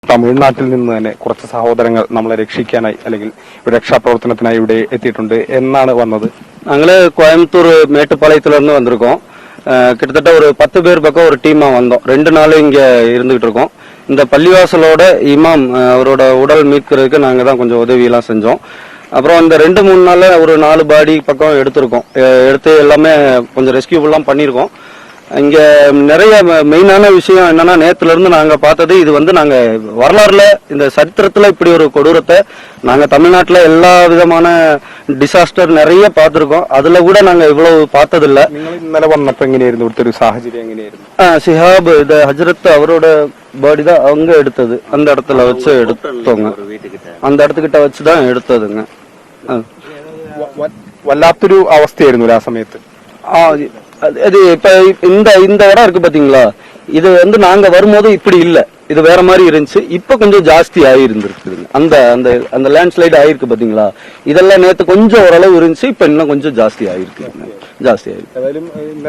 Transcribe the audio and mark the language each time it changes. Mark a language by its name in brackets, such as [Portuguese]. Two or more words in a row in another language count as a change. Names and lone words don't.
[Malayalam] തമിഴ്നാട്ടിൽ നിന്ന് തന്നെ കുറച്ച് സഹോദരങ്ങൾ നമ്മളെ രക്ഷിക്കാനായി അല്ലെങ്കിൽ രക്ഷാപ്രവർത്തനത്തിനായി ഇവിടെ എത്തിയിട്ടുണ്ട് എന്നാണ് വന്നത്. [Tamil] நாங்களே கோயம்புத்தூர் மேட்டுப்பாளையத்துல இருந்து வந்திருக்கோம். கிட்டத்தட்ட ஒரு 10 பேர் பக்கம் ஒரு டீமா வந்தோம். 2 நாள் இங்க இருந்துகிட்டு இருக்கோம். இந்த பள்ளிவாசலோட இமாம் அவரோட உடல் மீட்கிறதுக்கு நாங்க தான் கொஞ்சம் உதவி எல்லாம் செஞ்சோம். அப்புறம் இந்த 2-3 நாள்ல ஒரு 4 பாடி பக்கம் எடுத்திருக்கோம். எடுத்து எல்லாமே கொஞ்சம் ரெஸ்கியூ எல்லாம் பண்ணிருக்கோம். இங்க நிறைய மெயினான விஷயம் என்னன்னா, நேத்துல இருந்து நாங்க பார்த்தது இது வந்து நாங்க வரலாறுல இந்த சரித்திரத்துல இப்படி ஒரு கொடூரத்தை நாங்க தமிழ்நாட்டுல எல்லா விதமான டிசாஸ்டர் நிறைய பார்த்திருக்கோம். அதுல கூட நாங்க இவ்வளவு பார்த்ததில்ல. [Malayalam] ഇന്നലെ വന്നപ്പോ എങ്ങനെയായിരുന്നു ഇവിടുത്തെ ഒരു സാഹചര്യം എങ്ങനെയായിരുന്നു? [Tamil] சிஹாப் இது ஹஜரத் அவரோட பாடி தான் அவங்க எடுத்தது. அந்த இடத்துல வச்சு எடுத்தோங்க. அந்த இடத்துக்கிட்ட வச்சுதான் எடுத்ததுங்க. [Malayalam] വല്ലാത്തൊരു അവസ്ഥയായിരുന്നു ആ സമയത്ത്. [Tamil] அது இப்ப இந்த இடம் இருக்கு பாத்தீங்களா, இது வந்து நாங்க வரும்போது இப்படி இல்ல, இது வேற மாதிரி இருந்துச்சு. இப்ப கொஞ்சம் ஜாஸ்தி ஆயிருந்துருக்குதுங்க. அந்த அந்த அந்த லேண்ட்ஸ்லைட் ஆயிருக்கு பாத்தீங்களா, இதெல்லாம் நேத்து கொஞ்சம் ஓரளவு இருந்துச்சு, இப்ப இன்னும் கொஞ்சம் ஜாஸ்தி ஆயிருக்கு.